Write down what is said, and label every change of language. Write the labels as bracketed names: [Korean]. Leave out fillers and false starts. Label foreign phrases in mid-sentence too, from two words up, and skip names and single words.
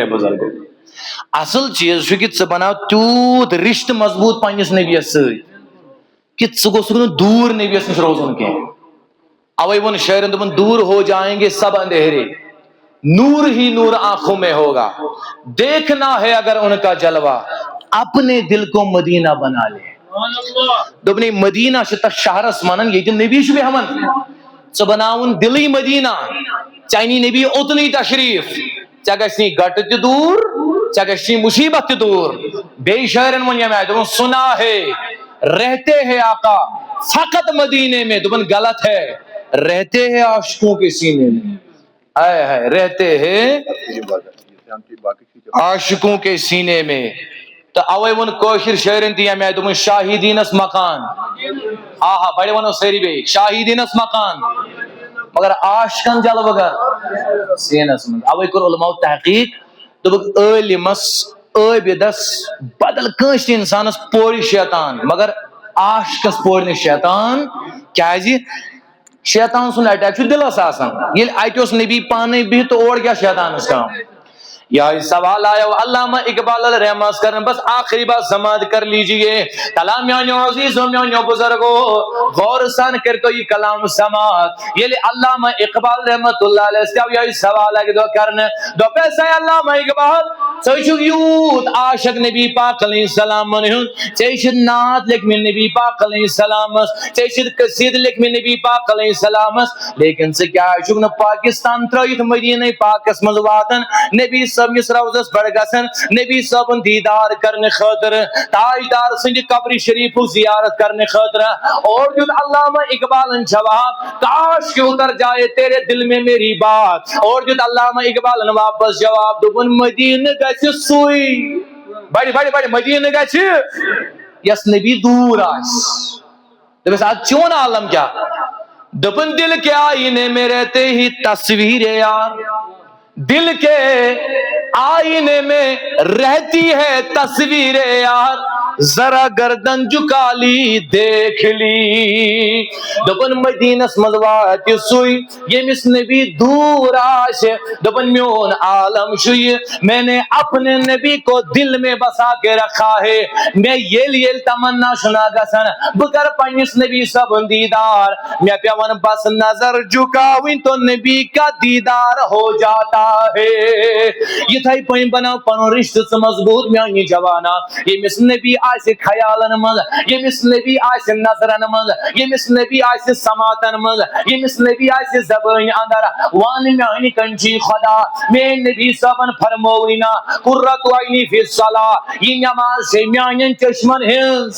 [Kashmiri] بزرگوں اصل چیز کہ ژٕ بناو تیوت رشتہ مضبوط پنس نبیس ست کہ ژٕ گوژھ نہٕ دور نبیس نش روزن کی اوے ون شاعرن دپن [Urdu] دور ہو جائیں گے سب اندھیرے نور ہی نور آنکھوں میں ہوگا دیکھنا ہے اگر ان کا جلوہ اپنے دل کو مدینہ بنا لے [Kashmiri] دوبنی مدینہ شتا شہرس منن یہ نبی شو بھی ہمن ژٕ بناون دلی مدینہ چانی نبی اتنی تشریف گژھنی گٹ تہ دور ژےٚ گژھنی مصیبت تہ دور. بیٚیہِ شاعرن ووٚن ییٚمہِ آیہِ دوٚپُن [Urdu] سنا ہے رہتے ہیں آقا فقط مدینے میں. دوٚپُن غلط ہے رہتے ہیں عاشقوں کے سینے میں. آئے ہائے رہتے ہیں عاشقوں کے سینے میں. [Kashmiri] تو اوے ووٚن کٲشِر شاعرن تہِ ییٚمہِ آیہِ دوٚپُن شاہی دیٖنس مکان آہا بڑِ وَنو سٲری بیٚیہِ شاہی دیٖنس مکان مگر عاشقن جلوٕ گر سیٖنس منٛز. اوے کوٚر علماء تحقیق دوٚپُکھ عٲلمس عٲبدس بدل کٲنٛسہِ تہِ انسانس پورِ شیطان مگر عاشقس پورِ نہٕ شیطان. کیازِ شیطان سُنٛد اٹیک چھُ دلس آسان. ییٚلہِ اتہِ اوس نبی پانے بِہِتھ تہٕ اور کیاہ شیطانس کام. [Urdu] یہ سوال آیا علامہ اقبال علیہ رحمت کرنے بس آخری بات سماعت کر لیجئے. [Kashmiri] کلام میانیو عزیزو میانیو بزرگو غور سان کر تو یہ کلام سماعت. یہ علامہ اقبال رحمت اللہ علیہ السلام یہ سوال ہے دو کرنے دو پیسہ علامہ اقبال ژٕ یوت عاشق نبی پاک علیہ السلام ژٕ نعت لکھ میں نبی پاک علیہ السلام ژٕ قصید لکھ میں نبی پاک علیہ السلام لیکن ژٕ کیٛازِ چھُکھ نہٕ پاکستان ترٲیِتھ مدینہ پاکس منٛز واتان نبی صٲبنِس روضس پٮ۪ٹھ گژھان نبی صٲبُن دیدار کرنہٕ خٲطرٕ تاجدار سٕنٛدِ قبرِ شریفُک زیارت کرنہٕ خٲطرٕ. اور دیُت علامہ اقبالن جواب [Urdu] کاش کہ اتر جائے تیرے دل میں میری بات. [Kashmiri] اور دیُت علامہ اقبالن واپس جواب دوٚپُن مدینہ گژھِ سُے بڑِ بڑِ بڑِ مدینہ گژھِ یس نبی دوٗر آسہِ. دوٚپُس ادٕ چون عالم کیٛاہ دوٚپُن [Urdu] دل کے آئینے میں رہتے ہی تصویر یار. دل کے آئینے میں رہتی ہے تصویر یار ذرا گردن جھکا لی دیکھ لی. [Kashmiri] دوپن مدینس منٛز واتہِ سُے ییٚمِس نبی دوٗر آسہِ. دوپن میون عالم چھُ یہِ [Urdu] میں نے اپنے نبی کو دل میں بسا کے رکھا ہے. [Kashmiri] مےٚ ییٚلہِ ییٚلہِ تمنا چھُنا گژھان بہٕ کرٕ پننِس نبی صٲبُن دیدار مےٚ پیٚوان بس نظر جھکاوٕنۍ [Urdu] تو نبی کا دیدار ہو جاتا ہے. [Kashmiri] یِتھے پٲٹھۍ بناو پنُن رشتہٕ ژٕ مضبوٗط میانہِ جوانا. ییٚمِس نبی آسہِ خیالن منٛز ییٚمِس نبی آسہِ نظرن منٛز ییٚمِس نبی آسہِ سماعتن منٛز ییٚمِس نبی آسہِ زبٲنۍ اندر وَن میانہِ کنچی خدا میٲنۍ نبی صٲبن فرمووٕے نا [Arabic] قُرۃ عینی فی الصلاۃ [Kashmiri] یہِ نٮ۪ماز چھے میانٮ۪ن چشمن ہٕنٛز.